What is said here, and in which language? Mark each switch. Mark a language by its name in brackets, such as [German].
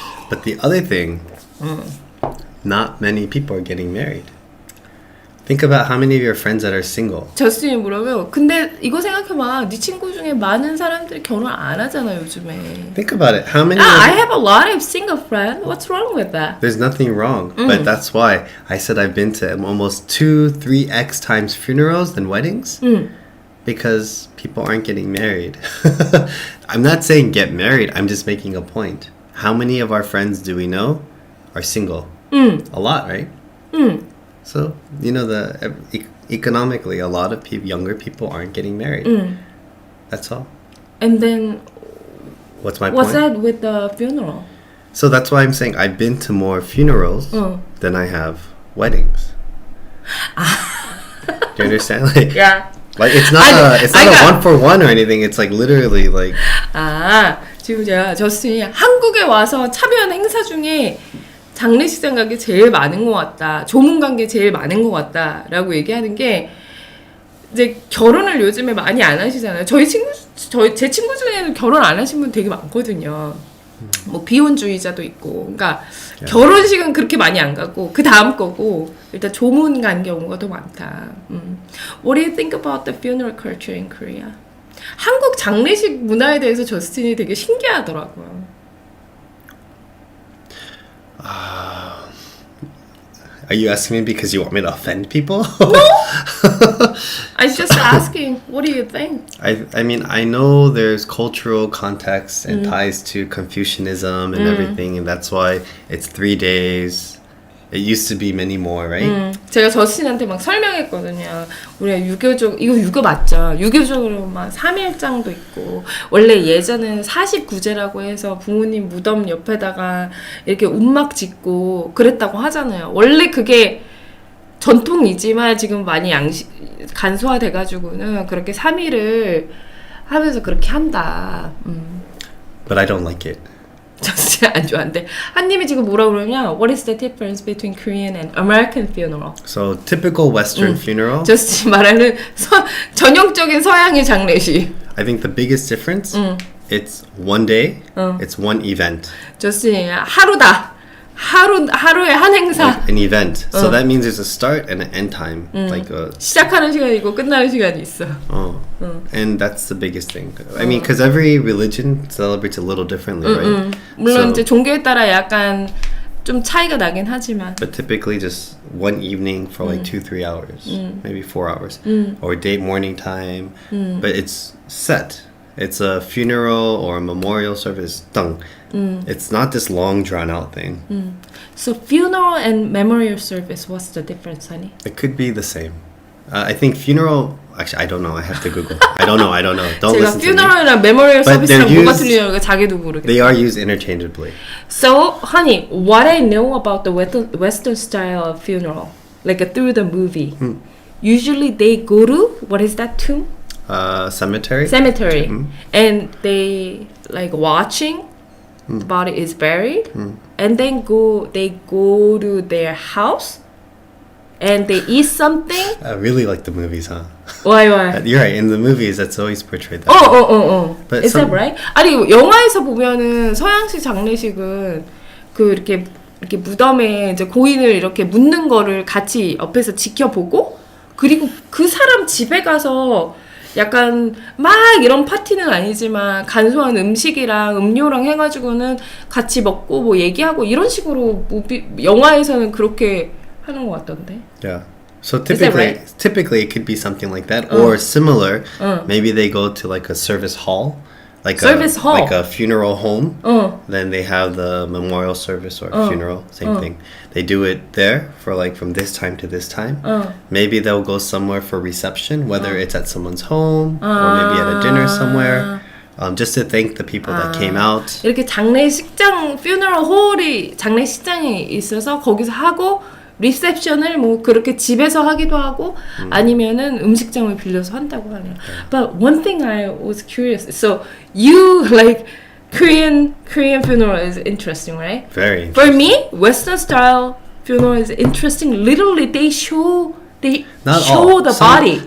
[English] But the other thing, not many people are getting married. Think about how many of your friends that are single. [Korean] 저스틴이 뭐라고요? 근데 이거 생각해봐. 네 친구 중에 많은 사람들이 결혼 안 하잖아 요즘에. [English] Think about it. How many? I have a lot of single friends. What's wrong with that? There's nothing wrong, but that's why I said I've been to almost 2-3x times funerals than weddings. Because people aren't getting married. I'm not saying get married. I'm just making a point. How many of our friends do we know are single? A lot, right? So, you know, economically, a lot of younger people aren't getting married. That's all. And then, What's my what's point? that with the funeral? So that's why I'm saying I've been to more funerals than I have weddings. Do you understand? Like, Yeah. like it's not a 1-for-1 or anything. It's like literally like. [Korean] 지금 제가 저스틴이 한국에 와서 참여한 행사 중에 장례식장 간 게 제일 많은 것 같다. 조문 간 게 제일 많은 것 같다라고 얘기하는 게 이제 결혼을 요즘에 많이 안 하시잖아요. 제 친구 중에는 결혼 안 하신 분 되게 많거든요. 뭐 비혼주의자도 있고. 그러니까 결혼식은 그렇게 많이 안 가고 그 다음 거고 일단 조문 간 경우가 더 많다. [English] What do you think about the funeral culture in Korea? [Korean] 한국 장례식 문화에 대해서 저스틴이 되게 신기하더라고요. [English] Are you asking me because you want me to offend people? I'm just asking, what do you think? I mean, I know there's cultural context and ties to Confucianism and everything, and that's why it's 3 days. It used to be many more, right? [Korean] 제가 저스틴한테 막 설명했거든요. 우리가 유교적, 이거 유교 맞죠? 유교적으로 막 3일장도 있고, 원래 예전에는 49제라고 해서 부모님 무덤 옆에다가 이렇게 움막 짓고 그랬다고 하잖아요. 원래 그게 전통이지만 지금 많이 간소화돼가지고는 그렇게 3일을 하면서 그렇게 한다. [English] But I don't like it. [Korean] 진짜 안 좋아한대. 한님이 지금 뭐라 그러냐? [English] What is the difference between Korean and American funeral? So typical Western funeral. [Korean] 저스틴 말하는 전형적인 서양의 장례식. [English] I think the biggest difference. It's one day. It's one event. [Korean] 저스틴 하루다. 하루의 한 행사. [English] Like an event. So that means there's a start and an end time. Like a [Korean] 시작하는 시간이 있고 끝나는 시간이 있어. [English] And that's the biggest thing. I mean, because every religion celebrates a little differently, right? [Korean] 물론 이제 종교에 따라 약간 좀 차이가 나긴 하지만. [English] But typically just one evening for like 2-3 hours, maybe 4 hours, or day morning time. But it's set. It's a funeral or a memorial service. It's not this long drawn out thing. So funeral and memorial service, what's the difference, honey? It could be the same. I think funeral. Actually, I don't know. I have to Google. I don't know. Don't listen to me. [Korean] funeral이랑 memorial [English] But [Korean] service랑 [English] they're [Korean] 뭐가 [English] used- [Korean] 틀리냐고 자기도 모르겠어. [English] They are used interchangeably. So, honey, what I know about the Western style of funeral, like through the movie, usually they go to, what is that tomb? Cemetery. Cemetery. And they like watching the body is buried, and then they go to their house, and they eat something. I really like the movies, huh? Why? You're right. In the movies, that's always portrayed that. way. But Is that right? [Korean] 아니 영화에서 보면은 서양식 장례식은 그 이렇게 무덤에 이제 고인을 이렇게 묻는 거를 같이 옆에서 지켜보고 그리고 그 사람 집에 가서 약간 막 이런 파티는 아니지만 간소한 음식이랑 음료랑 해가지고는 같이 먹고 뭐 얘기하고 이런 식으로 영화에서는 그렇게 하는 것 같던데. [English] Yeah. So Is that right? typically it could be something like that or similar. Maybe they go to like a service hall, like a funeral home. Then they have the memorial service or funeral, same thing. They do it there for like from this time to this time. Maybe they'll go somewhere for reception, whether it's at someone's home or maybe at a dinner somewhere. Just to thank the people that came out. [Korean] 이렇게 장례식장, funeral hall이 장례식장이 있어서 거기서 하고 리셉션을 뭐 그렇게 집에서 하기도 하고 아니면은 음식점을 빌려서 한다고 하네요. [English] But one thing I was curious. So you like Korean funeral is interesting, right? Very For me, Western style funeral is interesting. Literally, they show the body.